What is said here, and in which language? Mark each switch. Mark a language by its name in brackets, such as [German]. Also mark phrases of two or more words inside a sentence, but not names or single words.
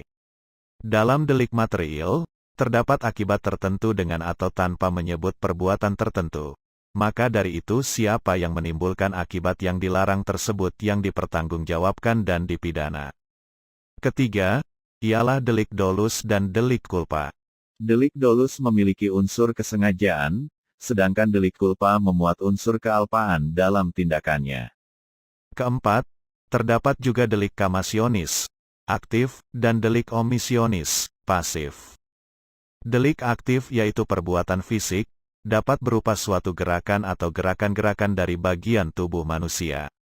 [Indonesian] Dalam delik material, terdapat akibat tertentu dengan atau tanpa menyebut perbuatan tertentu. Maka dari itu siapa yang menimbulkan akibat yang dilarang tersebut yang dipertanggungjawabkan dan dipidana. Ketiga, ialah delik dolus dan delik culpa. Delik dolus memiliki unsur kesengajaan, sedangkan delik culpa memuat unsur kealpaan dalam tindakannya. Keempat, terdapat juga delik kamasionis, aktif, dan delik omisionis, pasif. Delik aktif yaitu perbuatan fisik, dapat berupa suatu gerakan atau gerakan-gerakan dari bagian tubuh manusia.